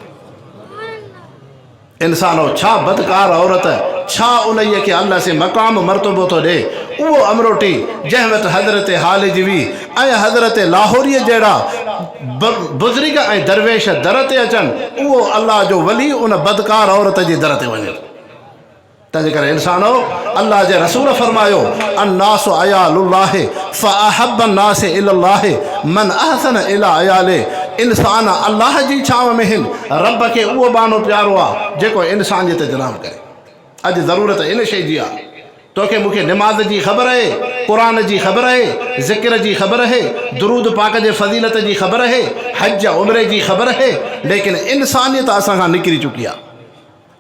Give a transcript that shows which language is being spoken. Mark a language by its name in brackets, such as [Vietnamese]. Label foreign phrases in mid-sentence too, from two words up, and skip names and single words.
[Sindhi] इंसानो, छा बदकार औरत, छा उन्हीअ खे अल्लाह से मक़ाम मरतबो थो ॾे। उहो अमरोटी जंहिं वटि हज़रत हालिजवी ऐं हज़रत लाहौरीअ जहिड़ा बुज़ुर्ग ऐं दरवेश दर ते अचनि, उहो अल्लाह जो वली उन बदकार औरत जे दर ते वञे। तंहिंजे करे इंसानो, अल्लाह जे रसूल फरमायो, [Arabic] الناس عيال الله فأحب الناس إلى الله من أحسن إلى عياله. [Sindhi] इंसान अल्लाह जी छांव में आहिनि, रब खे उहो बानो प्यारो आहे जेको इंसानियत जनाम करे। अॼु ज़रूरत इन शइ जी आहे, तोखे मूंखे निमाज़ जी ख़बर आहे, क़ुरान जी ख़बर आहे, ज़िक्र जी ख़बर आहे, दुरूद पाक जे फज़ीलत जी ख़बर आहे, हज उम्रे जी ख़बर आहे, लेकिन इंसानियत असां खां निकिरी चुकी आहे।